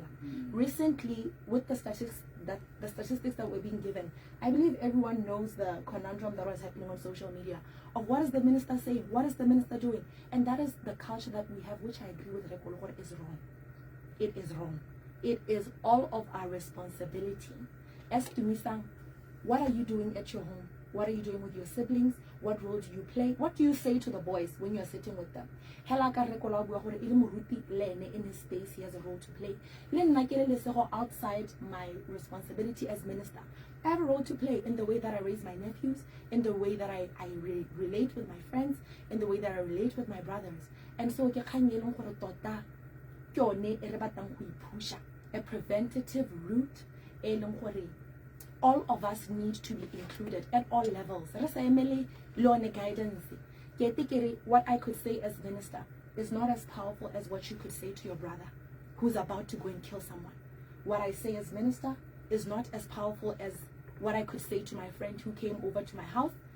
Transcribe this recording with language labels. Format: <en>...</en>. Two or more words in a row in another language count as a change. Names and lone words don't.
<en>Recently with the statistics that we're being given, I believe everyone knows the conundrum that was happening on social media of what is the minister saying, what is the minister doing, and that is the culture that we have, which I agree with Rekolo is wrong. It is wrong. It is all of our responsibility. As to Misang, what are you doing at your home? What are you doing with your siblings? What role do you play? What do you say to the boys when you're sitting with them?</en> <tn>Hela ka rekola bua gore ile moruti le ene</tn> <en>in his space, he has a role to play.</en> <tn>Le nna ke le Lesego</tn> <en>outside my responsibility as minister, I have a role to play in the way that I raise my nephews, in the way that I relate with my friends, in the way that I relate with my brothers. And so</en> <tn>ke kgang e leng gore tota ke yone e re batlang go ipusha,</tn> <en>a preventative route</en> <tn>e leng gore</tn> <en>all of us need to be included at all levels. Guidance. What I could say as minister is not as powerful as what you could say to your brother who's about to go and kill someone. What I say as minister is not as powerful as what I could say to my friend who came over to my house.</en>